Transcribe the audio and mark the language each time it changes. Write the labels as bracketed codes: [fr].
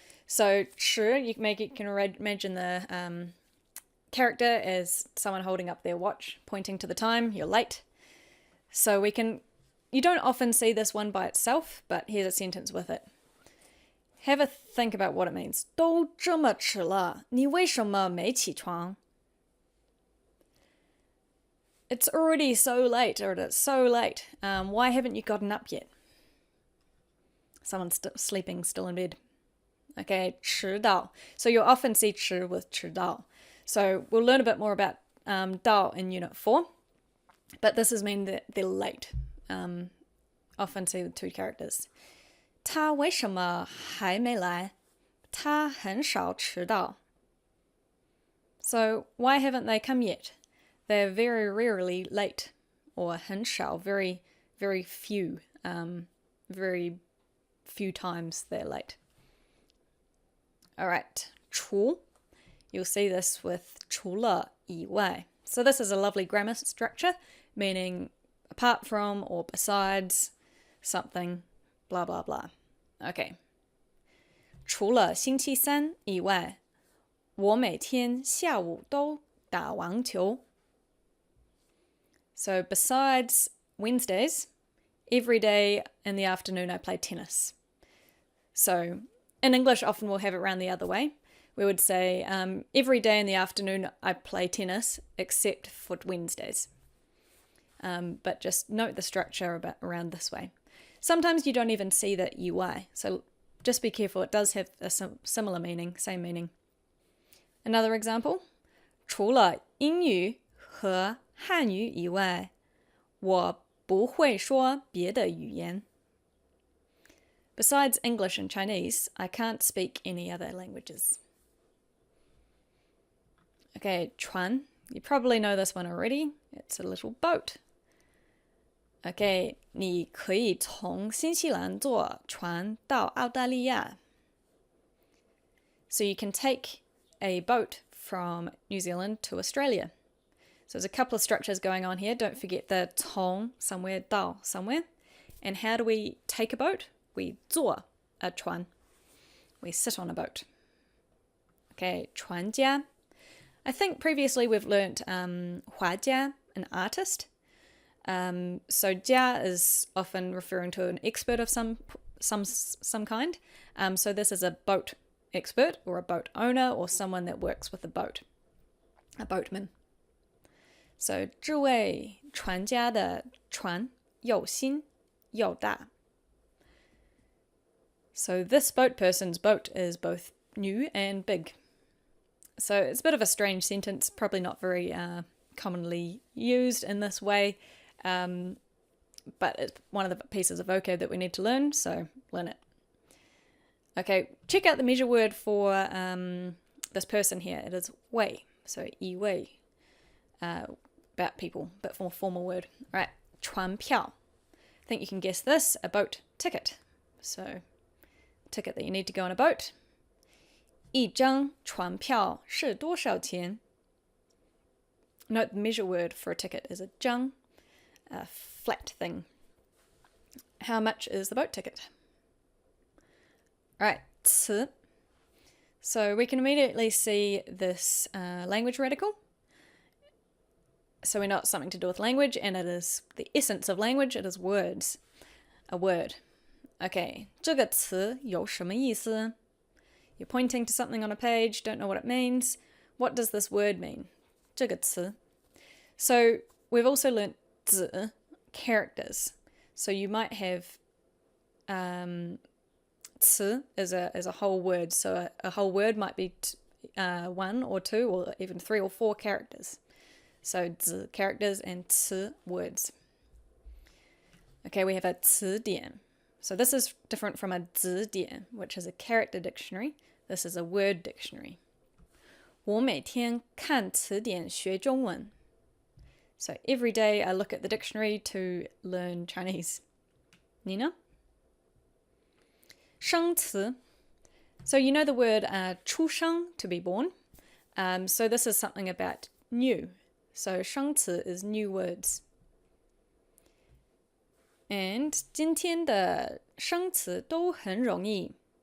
[en] So 迟, you can imagine the character as someone holding up their watch, pointing to the time. You're late. So you don't often see this one by itself, but here's a sentence with it. Have a think about what it means. [zh] 都这么迟了，你为什么没起床? [en] It's already so late, or it's so late. Why haven't you gotten up yet? Someone's sleeping still in bed. Okay, 迟到. So you'll often see 迟 with 迟到. So we'll learn a bit more about 到 in Unit 4. But this is mean that they're late. Often see the two characters. [zh] 他为什么还没来?他很少迟到. [en] So why haven't they come yet? They're very rarely late, or 很少, very, very few, very few times they're late. All right, 除.You'll see this with 除了以外. So this is a lovely grammar structure, meaning apart from or besides something, blah, blah, blah. Okay. [zh] 除了星期三以外，我每天下午都打网球. [en] So besides Wednesdays, every day in the afternoon I play tennis. So in English often we'll have it around the other way. We would say every day in the afternoon I play tennis except for Wednesdays. But just note the structure around this way. Sometimes you don't even see the EY, so just be careful. It does have a similar meaning, same meaning. Another example. [zh] 除了英语和汉语以外，我不会说别的语言. [en] Besides English and Chinese, I can't speak any other languages. Okay, 船. You probably know this one already. It's a little boat. [zh] OK， 你可以从新西兰坐船到澳大利亚。 [en] So you can take a boat from New Zealand to Australia. So there's a couple of structures going on here. Don't forget the 从 somewhere, 到 somewhere. And how do we take a boat? We 坐 a 船.We sit on a boat. Okay, 船家. I think previously we've learnt 画家, an artist. So 家 is often referring to an expert of some kind. So this is a boat expert or a boat owner or someone that works with a boat, a boatman. [zh] So 这位船家的船又新又大. [en] So this boat person's boat is both new and big. So it's a bit of a strange sentence, probably not very commonly used in this way, but it's one of the pieces of vocab that we need to learn, so learn it. Okay, check out the measure word for this person here. It is 位, so 一位, about people, a bit more formal word. All right, 船票. I think you can guess this, a boat ticket. So, ticket that you need to go on a boat. [zh] 一张船票是多少钱? [en] Note the measure word for a ticket is a 张, a flat thing. How much is the boat ticket? Right, 词. So we can immediately see this language radical. So we know it's something to do with language, and it is the essence of language. It is words, a word. [zh] Okay, 这个词有什么意思? [en] You're pointing to something on a page, don't know what it means. What does this word mean? [zh] 这个词. [en] So we've also learnt 字, characters. So you might have 词 is a whole word. So a whole word might be one or two or even 3 or 4 characters. So 字 characters and 词 words. Okay, we have a 词典. So this is different from a 字典, which is a character dictionary. This is a word dictionary. [zh] 我每天看词典学中文. [en] So every day I look at the dictionary to learn Chinese. Nina? 生词.So you know the word 出生, to be born. So this is something about new. So 生词 is new words. [zh] And 今天的生词都很容易.